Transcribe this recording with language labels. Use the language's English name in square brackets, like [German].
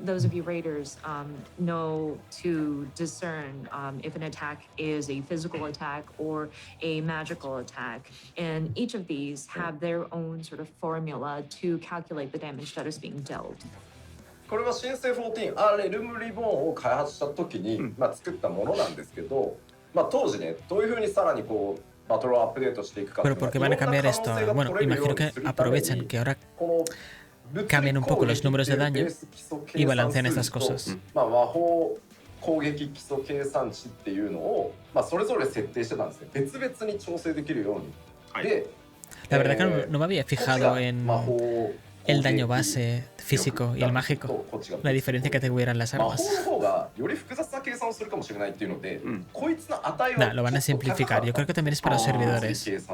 [English] Those of you raiders know to discern if an attack is a physical attack or a magical attack. And each of these have their own sort of formula to calculate the damage that is being dealt. [Japanese] これは新生14レルムリボーンを開発した時に作ったものなんですけど、当時ね、どういう風にさらにこうバトルをアップデートしていくか。 [Spanish] Pero porque van a cambiar esto. Bueno, imagino que aprovechan que ahora cambian un poco los números de daño y balancean estas cosas. [Japanese] 魔法攻撃基礎計算値っていうのをそれぞれ設定してたんですね。別々に調整できるように。で、 [Spanish] La verdad que no me había fijado en el daño base físico y el mágico, la diferencia que tuvieran las armas. Nah, lo van a simplificar. Yo creo que también es para los servidores.